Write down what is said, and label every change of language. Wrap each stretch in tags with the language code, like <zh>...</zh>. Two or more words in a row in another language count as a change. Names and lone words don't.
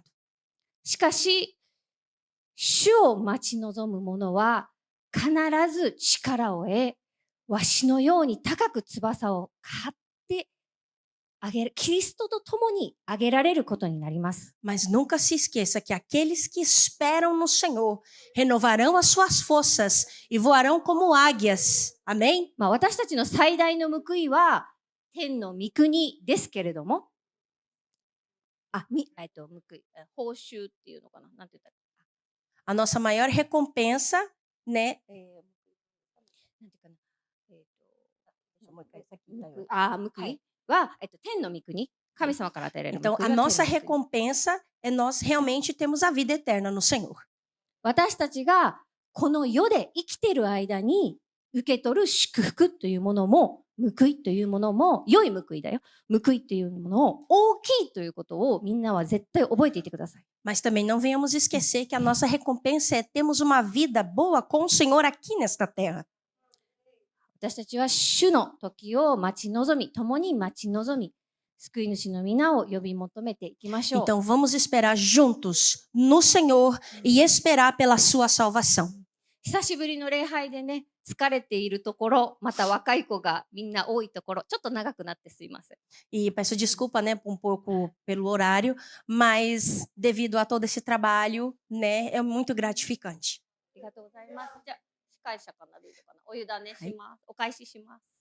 <ja>しかし、主を待ち望む者は必ず力を得、わしのように高く翼を張ってあげる、キリストと共に上げられることになります。</ja> <pt>Mas nunca se esqueça que aqueles que esperam no Senhor renovarão as suas forças e voarão como águias. Amém?</pt> <ja>私たちの最大の報いは天の御国ですけれども、報い、報酬っていうのかな、なんて言ったら。</ja> <pt>A nossa maior recompensa, né?</pt> <ja>なんていうかな、報いは、天の御国、神様から与えられる Então, 報い a は nossa 天の御国。</ja> <pt>recompensa é nós realmente temos a vida eterna no Senhor.</pt> <ja>私たちがこの世で生きている間に受け取る祝福というものも、報いというものも、良い報いだよ。報いというものを大きいということをみんなは絶対覚えていてください。</ja> <pt>Mas também não venhamos esquecer que a nossa recompensa é termos uma vida boa com o Senhor aqui nesta terra.</pt> <ja>私たちは主の時を待ち望み、共に待ち望み、救い主の皆を呼び求めていきましょう。</ja> <pt>Então vamos esperar juntos no Senhor e esperar pela sua salvação.</pt> <ja>久しぶりの礼拝でね、疲れているところ、また若い子がみんな多いところ、ちょっと長くなってすいません。</ja> <pt>E peço desculpa, né, um pouco pelo horário, mas devido a todo esse trabalho, né, é muito gratificante.</pt> <ja>ありがとうございます。じゃあ、司会者かな、ルートかな、お委ねします。お返しします。</ja>